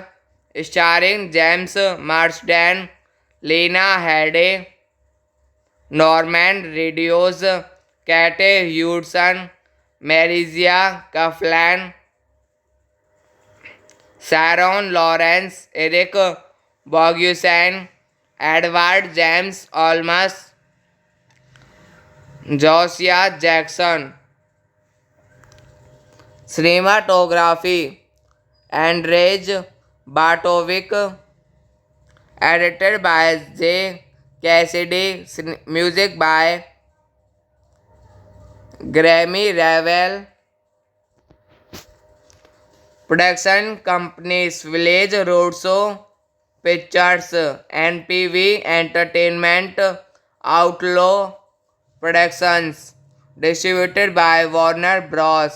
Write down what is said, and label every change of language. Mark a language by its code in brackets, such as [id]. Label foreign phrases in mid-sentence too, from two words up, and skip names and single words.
[en] Starring James Marsden, Lena Headey, Norman Reedus, Kate Hudson, Marisia Coughlan, Sharon Lawrence, Eric Bogusan, Edward James Olmos, Josiah Jackson. Cinematography Andrzej Bartovic, edited by J. Cassidy, music by Grammy Ravel, production companies Village Roadshow Pictures, NPV Entertainment, Outlaw Productions, distributed by Warner Bros.